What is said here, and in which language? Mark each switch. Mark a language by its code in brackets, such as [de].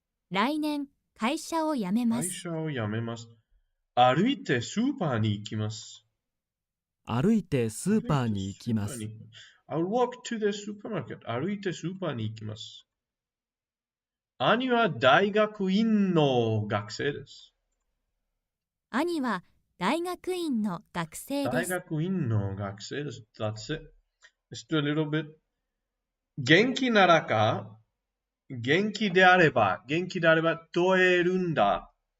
[ja] 歩いてスーパーに行きます。 [en] I'll walk to the supermarket. [ja] 歩いてスーパーに行きます。兄は大学院の学生です。 [en] That's it. Let's do a little bit. [ja] 元気ならか、元気であれば問えるんだ。